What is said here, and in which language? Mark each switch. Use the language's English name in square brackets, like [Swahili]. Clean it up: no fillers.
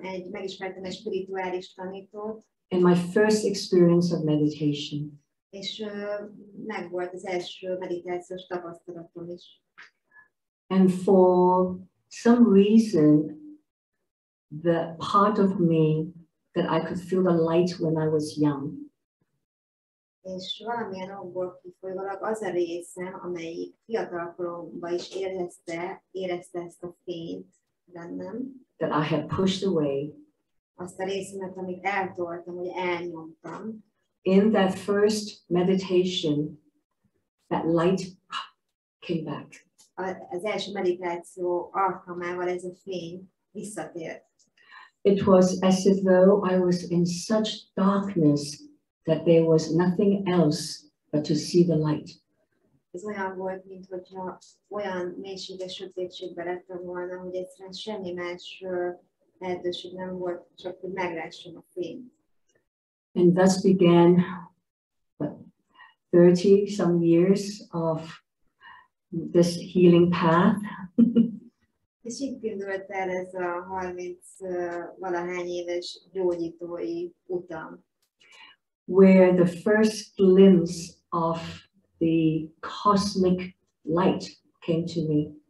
[Hungarian] Megismertem egy spirituális tanítót. [English] And my first experience of meditation. [Hungarian] És megvolt az első meditációs tapasztalatom is. [English] And for some reason, the part of me that I could feel the light when I was young. [Hungarian] És valamilyen okból kifolyólag az a részem, amelyik fiatalkoromban is érezte ezt a fényt bennem. [English] That I had pushed away. [Hungarian] Azt a részemet, amit eltoltam, hogy elnyomtam. [English] In that first meditation, that light came back. [Hungarian] Az első meditáció alkalmával ez a fény visszatért. [English] It was as if though I was in such darkness that there was nothing else but to see the light. [Hungarian] Ez olyan volt, mintha olyan mélységes sötétségbe lettem volna, hogy egyszerűen semmi más lehetőség nem volt, csak hogy meglássam a fényt. [English] And thus began 30 some years of this healing path. [Hungarian] És itt indult el ez a 30 valahány éves gyógyítói utam. [English] Where the first glimpse of the cosmic light came to me.